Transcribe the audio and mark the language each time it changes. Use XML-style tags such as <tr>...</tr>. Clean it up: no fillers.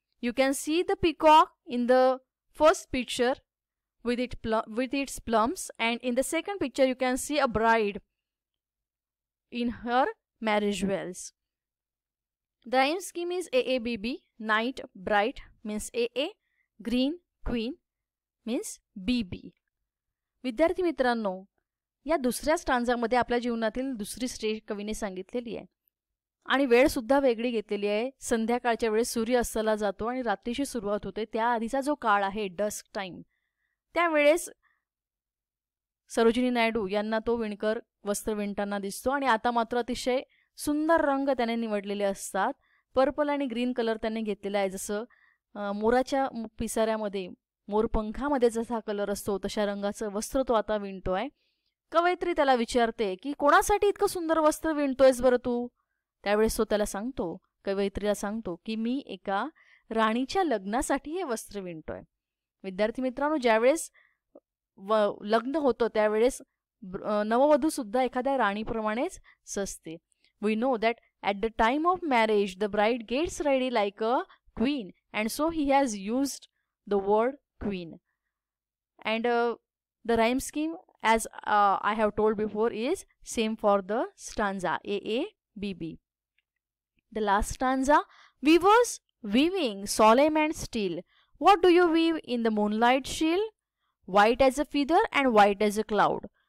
<en>You can see the peacock in the first picture with its plums, and in the second picture you can see a bride in her marriage veils. The rhyme scheme is AABB. Night, bright means AA, green, queen means BB.</en> <mr>विद्यार्थी मित्रांनो, या दुसऱ्या स्टांजामध्ये आपल्या जीवनातील दुसरी stage कवीने सांगितलेली आहे आणि वेळ सुद्धा वेगळी घेतलेली आहे. संध्याकाळच्या वेळेस सूर्य अस्ताला जातो आणि रात्रीची सुरुवात होते. त्या आधीचा जो काळ आहे डस्क टाइम, त्यावेळेस सरोजिनी नायडू यांना तो विणकर वस्त्र विणताना दिसतो आणि आता मात्र अतिशय सुंदर रंग त्याने निवडलेले असतात. पर्पल आणि ग्रीन कलर त्याने घेतलेला आहे, जसं मोराच्या पिसाऱ्यामध्ये मोरपंखामध्ये जसा कलर असतो तशा रंगाचं वस्त्र तो आता विणतोय. कवयित्री त्याला विचारते की कोणासाठी इतकं सुंदर वस्त्र विणतोयस बरं तू? त्यावेळेस तो त्याला सांगतो, कवयित्रीला सांगतो की मी एका राणीच्या लग्नासाठी हे वस्त्र विणतोय. विद्यार्थी मित्रांनो, ज्यावेळेस लग्न होतं त्यावेळेस नववधू सुद्धा एखाद्या राणीप्रमाणेच सजते.</mr> <en>We know that at the time of marriage the bride gets ready like a queen and so he has used the word queen. And the rhyme scheme, as I have told before, is same for the stanza AABB. The last stanza, weavers weaving solemn and still. What do you weave in the moonlight chill? White as a feather and white as a cloud.</en>